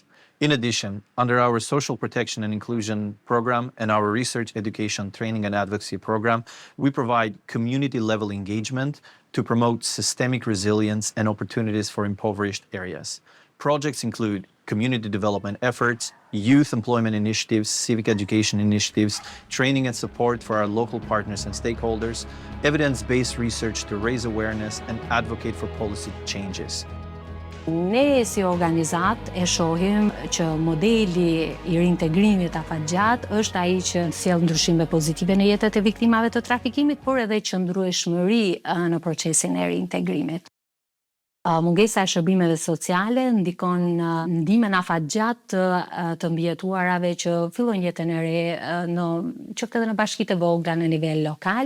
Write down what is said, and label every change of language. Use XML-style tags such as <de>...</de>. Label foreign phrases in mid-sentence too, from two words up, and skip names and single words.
<en>In addition, under our Social Protection and Inclusion Program and our Research, Education, Training and Advocacy Program, we provide community-level engagement to promote systemic resilience and opportunities for impoverished areas. Projects include community development efforts, youth employment initiatives, civic education initiatives, training and support for our local partners and stakeholders, evidence-based research to raise awareness and advocate for policy changes.</en> <sq>Ne si organizat e shohim që modeli I reintegrimit afatgjat është ai që sjell ndryshime pozitive në jetët e viktimave të trafikimit, por edhe qëndrueshmëri në procesin e reintegrimit. Mungesa e shërbimeve sociale ndikon ndihmën afatgjat të mbijetuarave që fillojnë jetën e re qoftë edhe në bashkitë e vogla në nivel lokal.</sq>